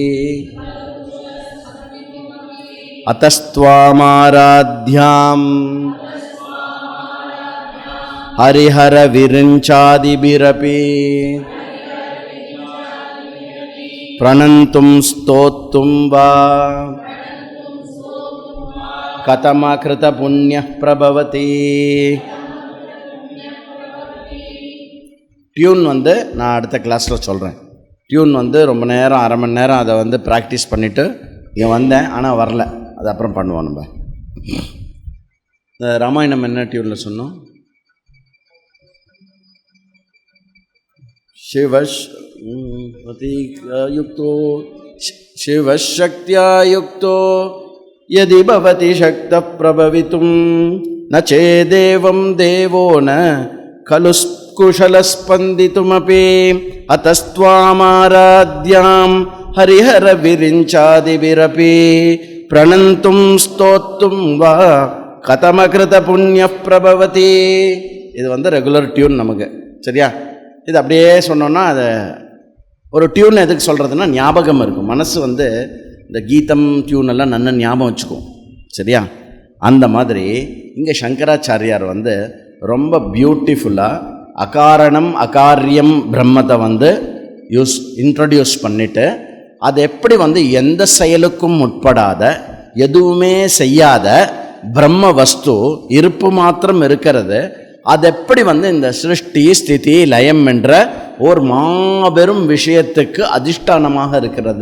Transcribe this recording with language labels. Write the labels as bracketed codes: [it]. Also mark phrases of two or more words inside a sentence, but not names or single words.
[sa] अतस्त्वामाराध्याम् हरिहरविरिञ्चादिभिरपि प्रणन्तुं स्तोतुं वा कथमकृतपुण्यः प्रभवति. [ta] டியூன் வந்து நான் அடுத்த கிளாஸில் சொல்கிறேன். டியூன் வந்து ரொம்ப நேரம், அரை மணி நேரம் அதை வந்து ப்ராக்டிஸ் பண்ணிவிட்டு இங்கே வந்தேன், ஆனால் வரல. அது அப்புறம் பண்ணுவோம். நம்ம இந்த ராமாயணம் என்ன டியூனில் சொன்னோம்? [sa] शिवशक्त्या युक्तो यदि भवति शक्तः प्रभवितुं न चेदेवं देवो न खलु कुशलस्पन्दितुमपि अतस्त्वामाराध्यां हरिहरविरिञ्चादिभिरपि प्रणन्तुं स्तोतुं वा कथमकृतपुण्यः प्रभवति. [ta] இது வந்து ரெகுலர் டியூன் நமக்கு. சரியா? இது அப்படியே சொன்னோன்னா அதை ஒரு டியூன் எதுக்கு சொல்கிறதுனா ஞாபகம் இருக்கும். மனசு வந்து இந்த கீதம் டியூனெல்லாம் நல்ல ஞாபகம் வச்சுக்கும். சரியா? அந்த மாதிரி இங்கே சங்கராச்சாரியார் வந்து ரொம்ப பியூட்டிஃபுல்லாக அகாரணம் அகாரியம் பிரம்மத்தை வந்து இன்ட்ரடியூஸ் பண்ணிவிட்டு அது எப்படி வந்து எந்த செயலுக்கும் உட்படாத எதுவுமே செய்யாத பிரம்ம வஸ்து இருப்பு மாத்திரம் இருக்கிறது, அது எப்படி வந்து இந்த சிருஷ்டி ஸ்திதி லயம் என்ற ஒரு மாபெரும் விஷயத்துக்கு அதிஷ்டானமாக இருக்கிறது.